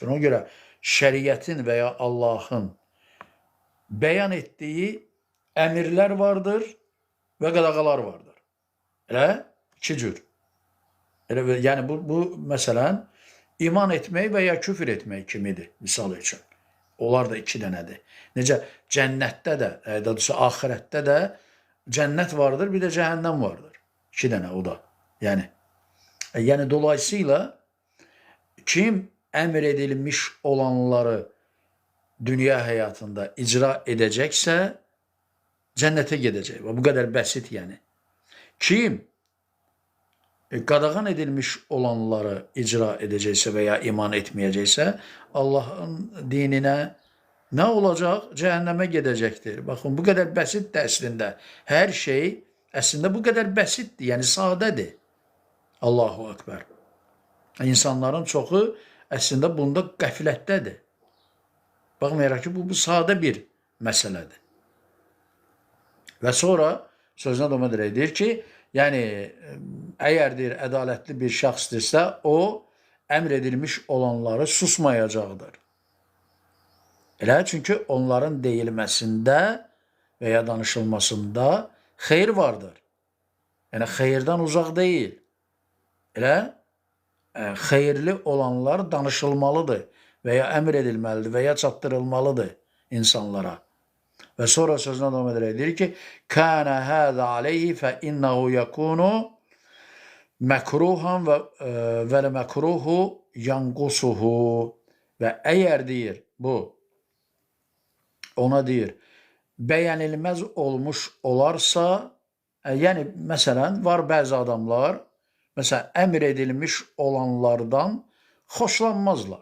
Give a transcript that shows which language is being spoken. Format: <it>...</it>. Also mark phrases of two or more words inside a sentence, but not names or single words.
<az>Ona görə şəriətin və ya Allahın bəyan etdiyi əmirlər vardır və qadağalar vardır. İki cür. Yəni, bu məsələn, iman etmək və ya küfür etmək kimidir, misal üçün. Onlar da iki dənədir. Necə cənnətdə də, axirətdə də cennet vardır, bir de cehennem vardır.</az> <tr>İki tane o da. Yani dolayısıyla kim emredilmiş olanları dünya hayatında icra edecekse cennete gidecek. Bu kadar basit yani. Kim qadağan edilmiş olanları icra edecekse veya iman etmeyecekse Allah'ın dinine ne olacak? Cehenneme gidecektir. Bakın bu kadar basittir aslında. Her şey aslında bu kadar basittir. Yani sadedir.</tr> <ar>الله أكبر.</ar> <az>İnsanların çoxu aslında bunda qəflətdədir. Baxmayaraq ki, bu sadə bir məsələdir. Və sonra sözünə davam edərək deyir ki, yəni əgər deyir ədalətli bir şəxsdirsə, o əmr edilmiş olanları susmayacaqdır. Elə çünki onların deyilməsində və ya danışılmasında xeyir vardır. Yəni xeyirdən uzaq deyil. Elə xeyirli olanlar danışılmalıdır və ya əmr edilməlidir və ya çatdırılmalıdır insanlara. Və sonra sözünə davam edərək deyir ki,</az> <ar>"كان هذا عليه فإنه يكون مكروها والمكروه ينقصه."</ar> <az>Və əgər deyir bu ona deyir bəyənilməz olmuş olarsa, yəni məsələn var bəzi adamlar məsələn əmr edilmiş olanlardan xoşlanmazlar.</az>